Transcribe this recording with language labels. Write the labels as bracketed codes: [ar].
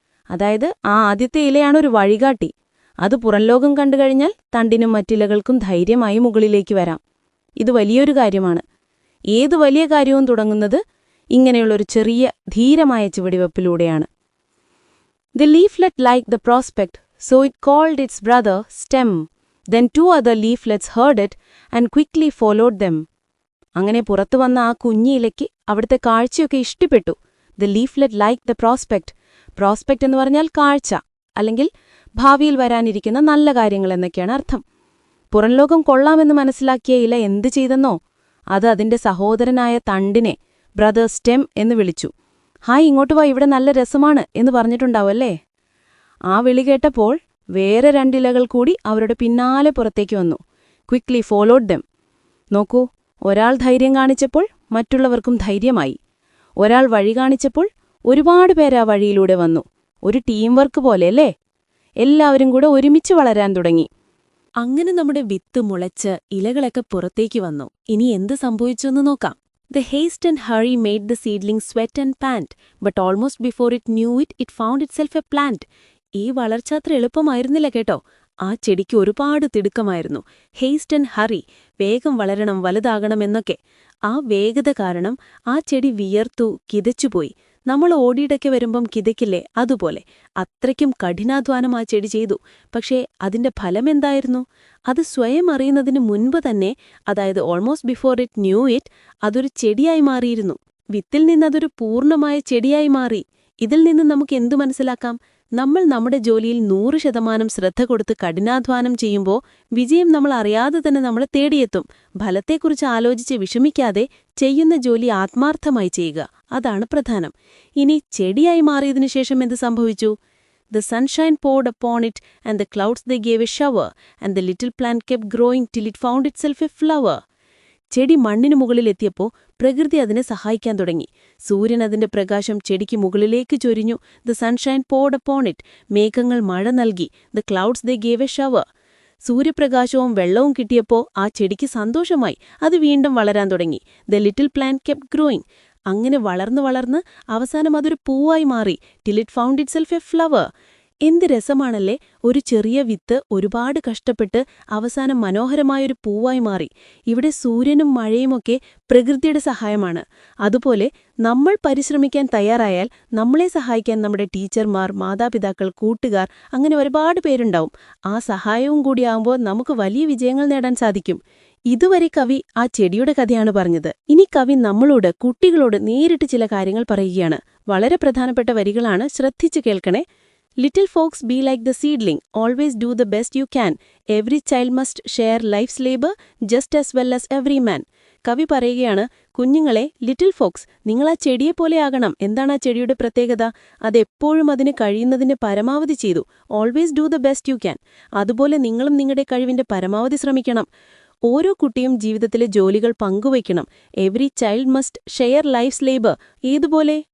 [ml] അതായത് ആ ആദ്യത്തെ ഇലയാണൊരു വഴികാട്ടി. അത് പുറംലോകം കണ്ടുകഴിഞ്ഞാൽ തണ്ടിനും മറ്റിലകൾക്കും ധൈര്യമായി മുകളിലേക്ക് വരാം. ഇത് വലിയൊരു കാര്യമാണ്. ഏതു വലിയ കാര്യവും തുടങ്ങുന്നത് ഇങ്ങനെയുള്ളൊരു ചെറിയ ധീരമായ ചുവടുവെപ്പിലൂടെയാണ്. [en] The leaflet like the prospect, so it called its brother stem. Then 2 other leaflets heard it and quickly followed them. [ml] അങ്ങനെ പുറത്തു വന്ന ആ കുഞ്ഞിയിലേക്ക് അവിടുത്തെ കാഴ്ചയൊക്കെ ഇഷ്ടപ്പെട്ടു. [en] The leaflet like the prospect. [ml] Prospect എന്ന് പറഞ്ഞാൽ കാഴ്ച, അല്ലെങ്കിൽ ഭാവിയിൽ വരാനിരിക്കുന്ന നല്ല കാര്യങ്ങൾ എന്നൊക്കെയാണ് അർത്ഥം. പുറംലോകം കൊള്ളാമെന്ന് മനസ്സിലാക്കിയ ഇല എന്തു ചെയ്തെന്നോ? അത് അതിന്റെ സഹോദരനായ തണ്ടിനെ ബ്രദർ സ്റ്റെം എന്ന് വിളിച്ചു. ഹായ്, ഇങ്ങോട്ട് വാ, ഇവിടെ നല്ല രസമാണ് എന്ന് പറഞ്ഞിട്ടുണ്ടാവല്ലേ? ആ വിളി കേട്ടപ്പോൾ വേറെ രണ്ടിലകൾ കൂടി അവരുടെ പിന്നാലെ പുറത്തേക്ക് വന്നു. [en] Quickly followed them. [ml] നോക്കൂ, ഒരാൾ ധൈര്യം കാണിച്ചപ്പോൾ മറ്റുള്ളവർക്കും ധൈര്യമായി. ഒരാൾ വഴി കാണിച്ചപ്പോൾ ഒരുപാട് പേര് ആ വഴിയിലൂടെ വന്നു. ഒരു ടീം വർക്ക് പോലെയല്ലേ? എല്ലാവരും കൂടെ ഒരുമിച്ച് വളരാൻ തുടങ്ങി. അങ്ങനെ നമ്മുടെ വിത്ത് മുളച്ച് ഇലകളൊക്കെ പുറത്തേക്ക് വന്നു. ഇനി എന്ത് സംഭവിച്ചെന്ന് നോക്കാം. [en] The haste and hurry made the seedling sweat and pant, but almost before it knew it, it found itself a plant. [ml] ഈ വളർച്ച അത്ര എളുപ്പമായിരുന്നില്ല കേട്ടോ. ആ ചെടിക്ക് ഒരുപാട് തിടുക്കമായിരുന്നു. [en] haste and hurry, [ml] വേഗം വളരണം, വലുതാകണം എന്നൊക്കെ. ആ വേഗത കാരണം ആ ചെടി വിയർത്തു, കിതച്ചുപോയി. നമ്മൾ ഓടിയിടയ്ക്ക് വരുമ്പം കിതയ്ക്കില്ലേ, അതുപോലെ. അത്രയ്ക്കും കഠിനാധ്വാനം ആ ചെടി ചെയ്തു. പക്ഷേ അതിന്റെ ഫലമെന്തായിരുന്നു? അത് സ്വയം അറിയുന്നതിന് മുൻപ് തന്നെ, അതായത് [en] almost before it knew it, [ml] അതൊരു ചെടിയായി മാറിയിരുന്നു. വിത്തിൽ നിന്നതൊരു പൂർണ്ണമായ ചെടിയായി മാറി. ഇതിൽ നിന്ന് നമുക്ക് എന്തു മനസ്സിലാക്കാം? നമ്മൾ നമ്മുടെ ജോലിയിൽ 100% ശ്രദ്ധ കൊടുത്ത് കഠിനാധ്വാനം ചെയ്യുമ്പോൾ വിജയം നമ്മൾ അറിയാതെ തന്നെ നമ്മളെ തേടിയെത്തും. ഫലത്തെക്കുറിച്ച് ആലോചിച്ച് വിഷമിക്കാതെ ചെയ്യുന്ന ജോലി ആത്മാർത്ഥമായി ചെയ്യുക, അതാണ് പ്രധാനം. ഇനി ചെടിയായി മാറിയതിനു ശേഷം എന്ത് സംഭവിച്ചു? [en] The sunshine poured upon it, and the clouds they gave a shower, and the little plant kept growing till it found itself a flower. [ml] ചെടി മണ്ണിനു മുകളിലെത്തിയപ്പോൾ പ്രകൃതി അതിനെ സഹായിക്കാൻ തുടങ്ങി. സൂര്യൻ അതിന്റെ പ്രകാശം ചെടിക്ക് മുകളിലേക്ക് ചൊരിഞ്ഞു. [en] The sunshine poured upon it. [ml] മേഘങ്ങൾ മഴ നൽകി. [en] The clouds they gave a shower. [ml] സൂര്യപ്രകാശവും വെള്ളവും കിട്ടിയപ്പോൾ ആ ചെടിക്ക് സന്തോഷമായി. അത് വീണ്ടും വളരാൻ തുടങ്ങി. [en] The little plant kept growing. [ml] അങ്ങനെ വളർന്നു വളർന്ന് അവസാനം അതൊരു പൂവായി മാറി. [en] till it found itself a flower. [ml] എന്ത് രസമാണല്ലേ, ഒരു ചെറിയ വിത്ത് ഒരുപാട് കഷ്ടപ്പെട്ട് അവസാനം മനോഹരമായൊരു പൂവായി മാറി. ഇവിടെ സൂര്യനും മഴയുമൊക്കെ പ്രകൃതിയുടെ സഹായമാണ്. അതുപോലെ നമ്മൾ പരിശ്രമിക്കാൻ തയ്യാറായാൽ നമ്മളെ സഹായിക്കാൻ നമ്മുടെ ടീച്ചർമാർ, മാതാപിതാക്കൾ, കൂട്ടുകാർ, അങ്ങനെ ഒരുപാട് പേരുണ്ടാവും. ആ സഹായവും കൂടിയാവുമ്പോൾ നമുക്ക് വലിയ വിജയങ്ങൾ നേടാൻ സാധിക്കും. ഇതുവരെ കവി ആ ചെടിയുടെ കഥയാണ് പറഞ്ഞത്. ഇനി കവി നമ്മളോട്, കുട്ടികളോട് നേരിട്ട് ചില കാര്യങ്ങൾ പറയുകയാണ്. വളരെ പ്രധാനപ്പെട്ട വരികളാണ്, ശ്രദ്ധിച്ചു കേൾക്കണേ. [en] Little folks, be like the seedling. Always do the best you can. Every child must share life's labor just as well as every man. [ml] കവി പറയുകയാണ്, കുഞ്ഞുങ്ങളെ, [en] little folks, [ml] നിങ്ങൾ ആ ചെടിയെപ്പോലെയാകണം. എന്താണ് ആ ചെടിയുടെ പ്രത്യേകത? അതെപ്പോഴും അതിന് കഴിയുന്നതിന്റെ പരമാവധി ചെയ്തു. [en] Always do the best you can. [ml] അതുപോലെ നിങ്ങളും നിങ്ങളുടെ കഴിവിന്റെ പരമാവധി ശ്രമിക്കണം. ഓരോ കുട്ടിയും ജീവിതത്തിലെ ജോലികൾ പങ്കുവയ്ക്കണം. [en] Every child must share life's labour. [ml] ഏതുപോലെ?